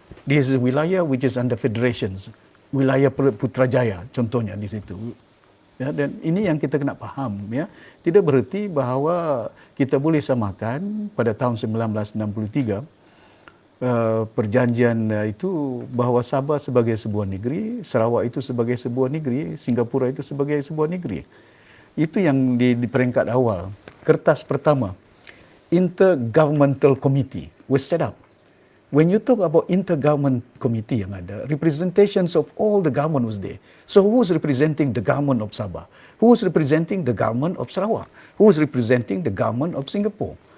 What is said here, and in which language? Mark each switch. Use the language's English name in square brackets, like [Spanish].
[English] This is wilayah which is under federations. [Malay] Wilayah Putrajaya contohnya di situ. Ya, dan ini yang kita kena faham, ya. Tidak bererti bahawa kita boleh samakan pada tahun 1963 perjanjian itu bahawa Sabah sebagai sebuah negeri, Sarawak itu sebagai sebuah negeri, Singapura itu sebagai sebuah negeri. Itu yang di peringkat awal. Kertas pertama, [English] Intergovernmental Committee was set up. When you talk about intergovernment committee [Malay] yang ada, [English] representations of all the government was there. So who was representing the government of Sabah? Who was representing the government of Sarawak? Who was representing the government of Singapore?